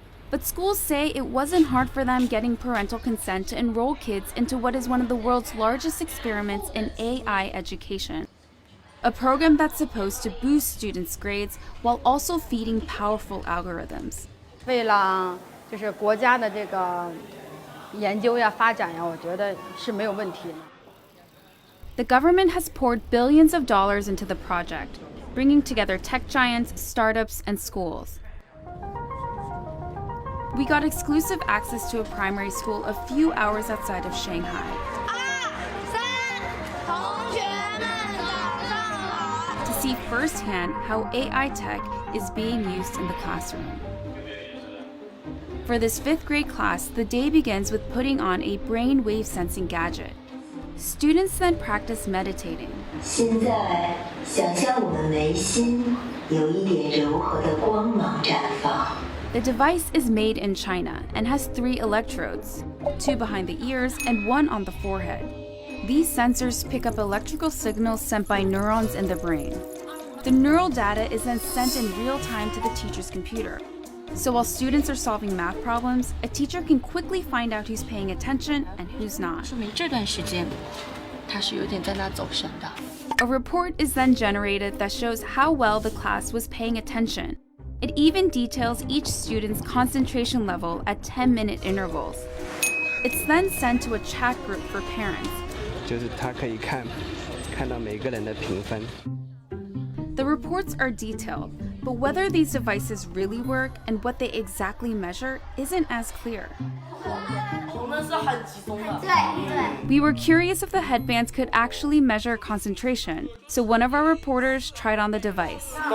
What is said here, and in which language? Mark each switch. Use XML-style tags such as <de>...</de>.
<en>But schools say it wasn't hard for them getting parental consent to enroll kids into what is one of the world's largest experiments in AI education. A program that's supposed to boost students' grades while also feeding powerful algorithms.</en> <zh>就是国家的这个研究呀、发展呀，我觉得是没有问题的。</zh> <en>The government has poured billions of dollars into the project, bringing together tech giants, startups, and schools. We got exclusive access to a primary school a few hours outside of Shanghai. To see firsthand how AI tech is being used in the classroom. For this 5th grade class, the day begins with putting on a brain wave sensing gadget. Students then practice meditating.</en> <zh>现在想象我们眉心有一点柔和的光芒绽放。</zh> <en>The device is made in China and has 3 electrodes, 2 behind the ears and 1 on the forehead. These sensors pick up electrical signals sent by neurons in the brain. The neural data is then sent in real time to the teacher's computer. So while students are solving math problems, a teacher can quickly find out who's paying attention and who's not.</en> <zh>说明这段时间他是有点在那走神的。</zh> <en>A report is then generated that shows how well the class was paying attention. It even details each student's concentration level at 10-minute intervals. It's then sent to a chat group for parents.</en> <zh>就是他可以看到每个人的评分。</zh> <en>The reports are detailed, but whether these devices really work and what they exactly measure isn't as clear. We were curious if the headbands could actually measure concentration, so one of our reporters tried on the device.</en>